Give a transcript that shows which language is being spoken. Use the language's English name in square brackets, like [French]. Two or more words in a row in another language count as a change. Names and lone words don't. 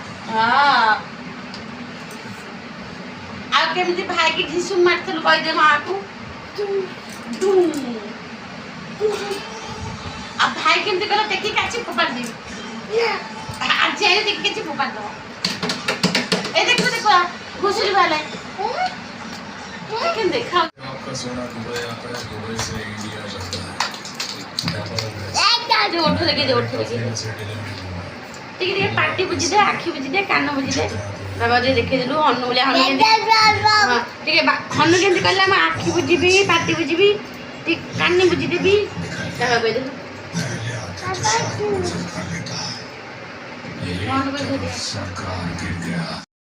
[Odia] ଆଉ କେମିତି ଭାଇକି ଢିସୁ ମାରିଥିଲୁ କହିଦେ ମାଆକୁ ଆଉ ଭାଇ କେମିତି କହିଲା ଟେକି କାଚି ଫୋପାଡ଼ି ଦେବି ଆଜି ଆଇଲେ ଟେକି କାଚି ଫୋପାଡ଼ି ଦେବ ଏ ଦେଖ ଘୁଷୁରି ବାହାରିଲା କେମିତି ଦେଖା [Hindi] आपका सोना दुबई आता है दुबई से इंडिया जाता है ओठ देखे [Odia] ଟିକେ ପାଟି ବୁଝିଦେ ଆଖି ବୁଝିଦେ କାନ ବୁଝିଦେ ବାବା ଯେ ଦେଖେଇଦେଲୁ ହନୁ ଭଳିଆ ହନୁ କେମିତି ଟିକେ ହନୁ କେମିତି କହିଲା ମୁଁ ଆଖି ବୁଝିବି ପାଟି ବୁଝିବି ଟିକେ କାନି ବୁଝିଦେବି ବାବା କହିଦେଲୁ [Hindi] सरकार गिर गया